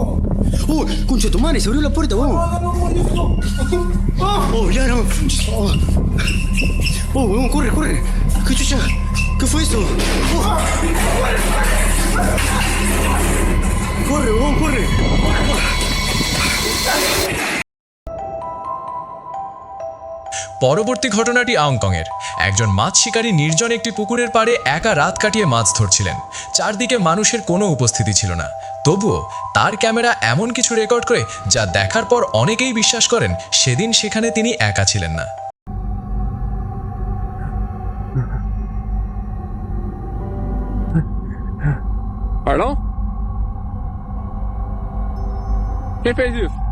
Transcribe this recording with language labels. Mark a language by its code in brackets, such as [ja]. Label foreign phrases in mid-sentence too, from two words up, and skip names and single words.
[es] Oh, concha tu madre, se abrió la puerta, huevón. No. Oh, ya no. Oh, huevón, corre. ¿Qué chucha? ¿Qué fue eso? Oh. Corre, huevón, corre. [bn] পরবর্তী ঘটনাটি হংকংয়ের। একজন মাছ শিকারী নির্জন একটি পুকুরের পাড়ে একা রাত কাটিয়ে মাছ ধরছিলেন। চারদিকে মানুষের কোনো উপস্থিতি ছিল না, তবুও তার ক্যামেরা এমন কিছু রেকর্ড করে যা দেখার পর অনেকেই বিশ্বাস করেন সেদিন সেখানে তিনি একা ছিলেন না। [pt] Perdão? Quem fez isso?